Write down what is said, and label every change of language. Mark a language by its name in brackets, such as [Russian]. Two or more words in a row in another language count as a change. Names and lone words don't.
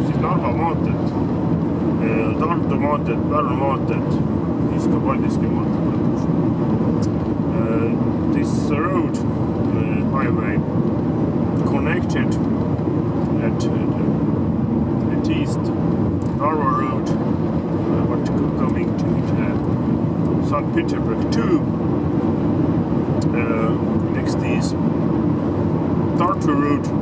[Estonian] siis Narva maanteed, Tartu maanteed, Pärnu maanteed, siis ka Paldiski maanteed lõpuks. [English] This road, highway, connected at east Narva road, what coming to St. Petersburg too. Next is Tartu road.